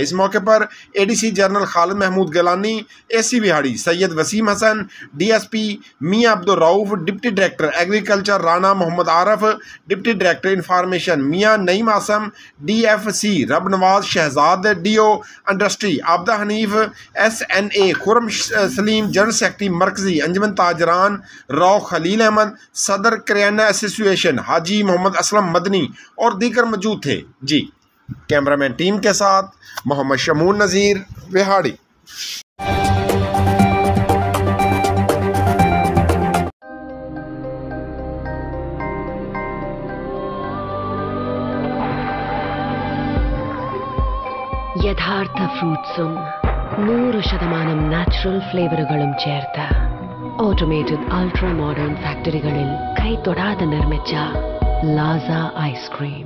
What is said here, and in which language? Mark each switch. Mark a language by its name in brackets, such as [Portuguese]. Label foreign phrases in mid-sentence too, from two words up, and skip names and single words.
[Urdu] اس موقع پر اے ڈی سی جنرل خالد محمود گیلانی، اے سی وہاڑی سید وسیم حسن، ڈی ایس پی میاں عبدالرؤف، [English] deputy director agriculture [Urdu] رانا محمد عارف، [English] deputy director information [Urdu] میاں نعیم عاصم، ڈی ایف سی رب نواز شہزاد، [English] DO industry [Urdu] عابدہ حنیف، ایس این اے خرم سلیم، [English] general secretary [Urdu] مرکزی انجمن تاجران راؤ خلیل احمد، صدر کریانہ ایسوسی ایشن حاجی محمد اسلم مدنی اور دیگر موجود تھے۔ جی [English] cameraman team [Urdu] کے ساتھ محمد شمون نذیر، وہاڑی۔ [Malayalam] യഥാർത്ഥ ഫ്രൂട്ട്സും 100% [English] natural flavours [Malayalam] ചേർത്ത് [English] automated ultra modern factories [Malayalam] കൈതൊടാതെ നിർമ്മിച്ച ലാസ ഐസ്ക്രീം.